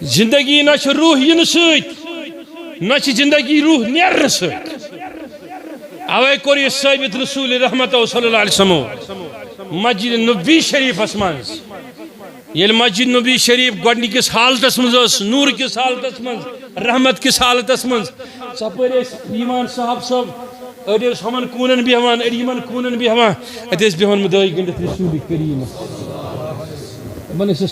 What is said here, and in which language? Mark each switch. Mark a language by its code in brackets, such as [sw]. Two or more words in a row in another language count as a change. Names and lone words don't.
[ks] زندگی نہ چھِ روح یِنہٕ سۭتۍ نہ چھِ زندگی روح نیرنہٕ سۭتۍ اوے کوٚر یہِ ثٲبت رسول رحمت [ar] صلی اللہ علیہ وسلم [ks] مسجد نبوی شریفس منٛز یل مسجد نبوی شریف گۄڈنِکِس حالتس منٛز ٲس نور کِس حالتس منٛز رحمت کِس حالتس منٛز ژپٲرۍ ٲسۍ یِوان صاحب صٲب أڑۍ ٲسۍ ہُمن کوٗنن بیٚہوان أڑۍ یِمن کوٗنن بیٚہوان اَتہِ ٲسۍ بیٚہوان مُدعٲے گٔنڈِتھ رسول کریٖمس یِمن ٲسۍ